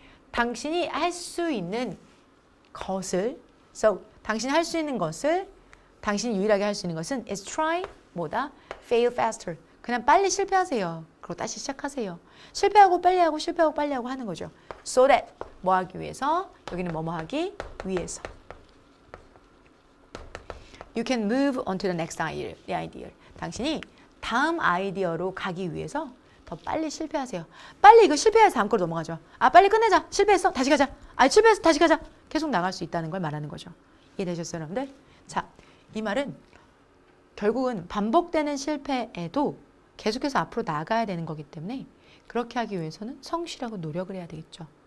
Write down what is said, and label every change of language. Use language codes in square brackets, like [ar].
[ko] 당신이 할 수 있는 것을 So, 당신이 할 수 있는 것을 당신이 유일하게 할 수 있는 것은 [en] is try, [ko] 뭐다? [en] fail faster. [ko] 그냥 빨리 실패하세요. 그리고 다시 시작하세요. 실패하고 빨리 하고 실패하고 빨리 하고 하는 거죠. [en] So that, [ko] 뭐 하기 위해서? 여기는 뭐뭐 하기 위해서. [en] You can move on to the next idea. [ko] 당신이 다음 아이디어로 가기 위해서 더 빨리 실패하세요. 빨리 이거 실패해서 다음 거로 넘어가죠. 빨리 끝내자. 실패했어? 다시 가자. 실패했어? 다시 가자. 계속 나갈 수 있다는 걸 말하는 거죠. 이해되셨어요, 여러분들? 자, 이 말은 결국은 반복되는 실패에도 계속해서 앞으로 나가야 되는 거기 때문에 그렇게 하기 위해서는 성실하고 노력을 해야 되겠죠.